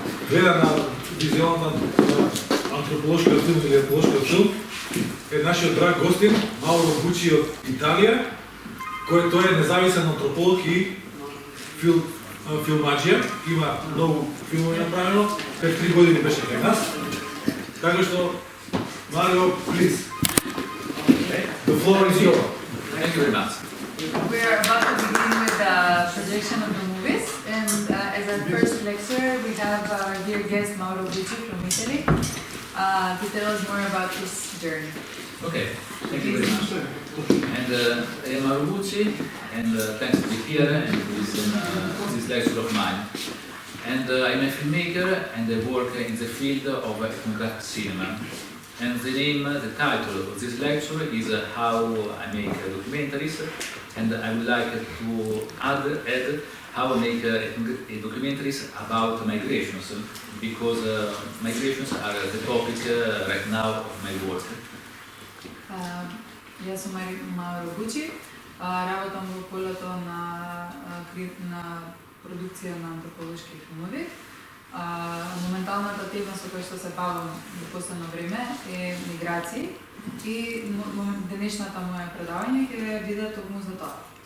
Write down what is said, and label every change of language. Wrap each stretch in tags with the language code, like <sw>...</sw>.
<mk>гледа на визуална антрополошкиот филм или етнолошкиот филм, е нашиот драг гостин, Мауро Бучи од Италија, кој тој е независен антрополог и филмаджија, има многу филмови направено, пред 3 години беше кај нас. Така што, Марио,</mk> <en>please. The floor is yours. Thank you very much. We are about to begin with the projection of the movies, and as our first lecturer, we have our dear guest Mauro Bucci from Italy to tell us more about his journey. Okay, thank you very much. And I am Mauro Bucci, and thanks to be here and to listen this lecture of mine. And I'm a filmmaker, and I work in the field of ethnographic cinema. And the title of this lecture is How I Make Documentaries, and I would like to add how I make documentaries about migrations, because migrations are the topic right now of my work.</en> <mk>Јас сум Мауро Бучи, работам во полето на продукција на антрополошки филмови. Моменталната тема со која што се бавам во последно време е миграции и денешната моја предавање ќе биде токму за тоа.</mk>